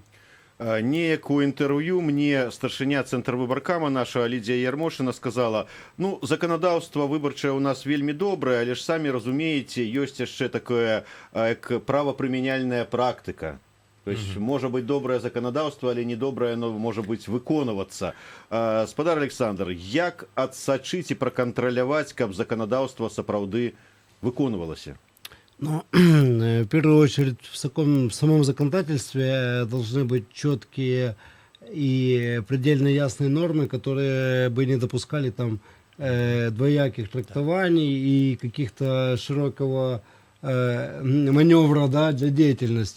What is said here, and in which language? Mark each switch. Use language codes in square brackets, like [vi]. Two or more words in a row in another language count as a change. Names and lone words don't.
[be] Неяк у інтэрв'ю мне старшыня цэнтрвыбаркама наша Лідзія Ярмошына сказала, ну, заканадаўства выбарчае ў нас вельмі добрае, але ж самі разумееце, ёсць яшчэ такое, як правапрымяняльная практыка. [ru] То есть, [be] можа быць добрае заканадаўства, але не добрае, но можа быць выконвацца. Спадар Александр, як адсачыць і пракантраляваць, каб заканадаўства сапраўды выконвалася? [ru] Ну, в первую очередь, в самом законодательстве должны быть четкие и предельно ясные нормы, которые бы не допускали там двояких трактований и каких-то широкого маневра, да, для деятельности.